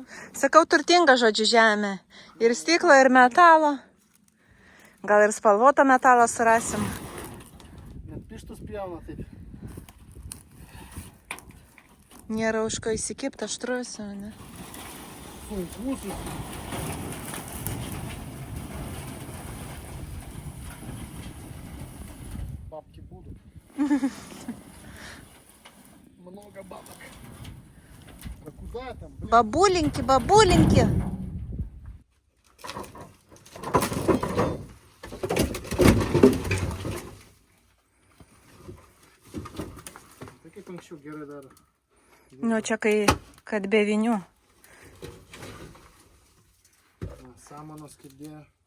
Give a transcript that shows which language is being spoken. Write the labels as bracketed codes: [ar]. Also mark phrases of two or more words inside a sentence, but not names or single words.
[lt] Sakau, turtinga, žodžiu, žemė. Ir stiklo, ir metalo. Gal ir spalvotą metalą surasim. Net pištus pjauna taip. Nėra už ko įsikipti aštrus, ne? Sunkusus. [ru] Бабки будут. Много бабок. Да куда там, блин? Бабуленьки, бабуленьки. [lt] Tai kaip anksčiau gerai daro. Nu, čia kai, kad be vinių. Samanos kaip dėjo.